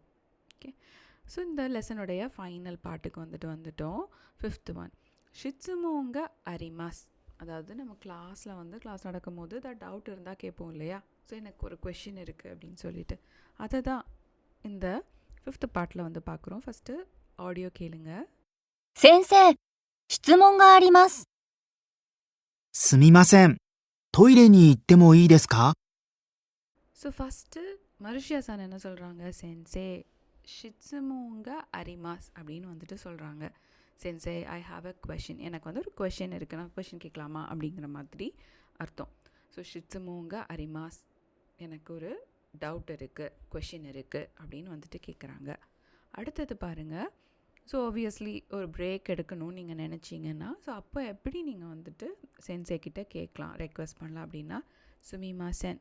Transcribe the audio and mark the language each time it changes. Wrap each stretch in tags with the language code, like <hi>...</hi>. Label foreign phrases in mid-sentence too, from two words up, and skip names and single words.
<ta>ஓகே, ஸோ இந்த லெசனுடைய</ta> <en>final part</en> <ta>வந்துட்டோம்.</ta> <en>5th one,</en> <ja>質問があります.</ja> <ta>அதாவது நம்ம கிளாஸ் நடக்கும் போது டவுட் இருந்தால் கேட்போம் இல்லையா? ஸோ எனக்கு ஒரு கொஷின் இருக்குது அப்படின்னு சொல்லிட்டு, அதை தான் இந்த</ta> <en>5th part</en> <ta>வந்து பார்க்குறோம். ஃபஸ்ட்டு ஆடியோ கேளுங்க.</ta> <ja>先生、質問があります。すみません。トイレに行ってもいいですか？</ja> <ta>ஸோ ஃபஸ்ட்டு மருஷியா சான் என்ன சொல்கிறாங்க?</ta> <ja>先生 質問があります</ja> <ta>அப்படின்னு வந்துட்டு சொல்கிறாங்க.</ta> <en>சென்சே, I have a question.</en> <ta>எனக்கு வந்து ஒரு கொஷின் இருக்குது, நான் கொஷின் கேட்கலாமா அப்படிங்கிற மாதிரி அர்த்தம். ஸோ</ta> <ja>質問があります,</ja> <ta>எனக்கு ஒரு டவுட் இருக்குது, கொஷின் இருக்குது அப்படின்னு வந்துட்டு கேட்குறாங்க. அடுத்தது பாருங்கள்.</ta> <en>So obviously</en> <ta>ஒரு பிரேக் எடுக்கணும்னு நீங்கள் நினச்சிங்கன்னா, ஸோ அப்போ எப்படி நீங்கள் வந்துட்டு சென்சே கிட்ட கேட்கலாம், ரெக்வெஸ்ட் பண்ணலாம் அப்படின்னா, சுமிமாசென்.</ta>